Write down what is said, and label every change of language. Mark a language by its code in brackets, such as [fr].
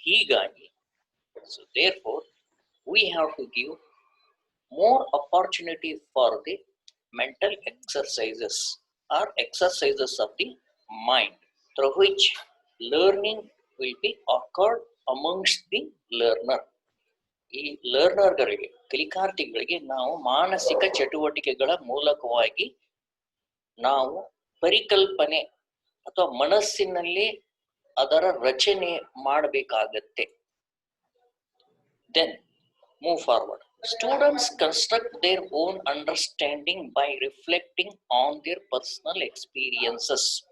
[en] ಹೀಗಾಗಿ so therefore we have to give more opportunity for the mental exercises or exercises of the mind, through which learning will be occurred amongst the learner. [kn] ಈ ಲರ್ನರ್ಗಳಿಗೆ, ಕಲಿಕಾರ್ಥಿಗಳಿಗೆ ನಾವು ಮಾನಸಿಕ ಚಟುವಟಿಕೆಗಳ ಮೂಲಕವಾಗಿ ನಾವು ಪರಿಕಲ್ಪನೆ ಅಥವಾ ಮನಸ್ಸಿನಲ್ಲಿ ಅದರ ರಚನೆ ಮಾಡಬೇಕಾಗತ್ತೆ. [en] Then move forward. Students construct their own understanding by reflecting on their personal experiences.